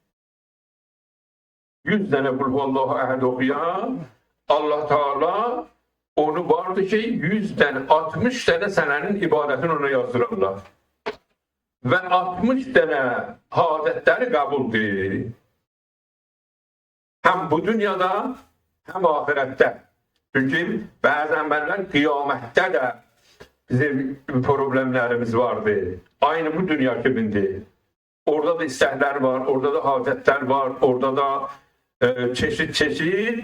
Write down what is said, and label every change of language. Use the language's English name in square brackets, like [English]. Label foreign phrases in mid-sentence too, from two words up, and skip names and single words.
[Azerbaijani] 100 dənə [Arabic] قل هو الله أحد [Azerbaijani] oxuyar. Allah Teala onu vardı ki 100 dənə, 60 dənə sənənin ibadətini ona yazdırırlar. Və 60 dənə hadətləri qəbuldur. [Turkish] Hem bu dünyada hem ahirette. Çünkü bazen benler kıyamette de bizim problemlerimiz vardı. Aynı bu dünya kimindi. Orada da istekler var, orada da hacetler var, orada da çeşit çeşit.